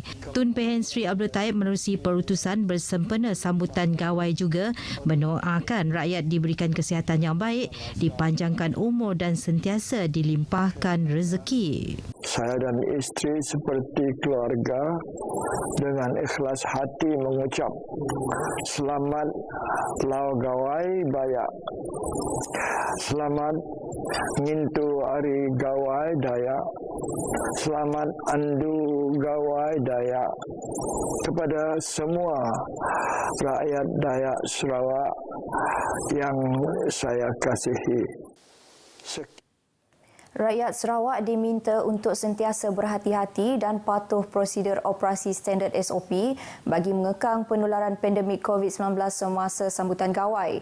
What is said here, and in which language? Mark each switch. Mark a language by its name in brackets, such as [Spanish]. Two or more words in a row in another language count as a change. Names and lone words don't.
[Malay] Tun Pehin Sri Abdul Taib menerusi perutusan bersempena sambutan gawai juga mendoakan rakyat diberikan kesihatan yang baik, dipanjangkan umur dan sentiasa dilimpahkan rezeki. Saya dan isteri seperti keluarga dengan ikhlas hati mengucap selamat lau gawai Dayak. [Iban] Selamat ngintu hari gawai Dayak. [Malay] Selamat andu gawai Dayak kepada semua rakyat Dayak Sarawak yang saya kasihi. Rakyat Sarawak diminta untuk sentiasa berhati-hati dan patuh prosedur operasi standard SOP bagi mengekang penularan pandemik COVID-19 semasa sambutan gawai.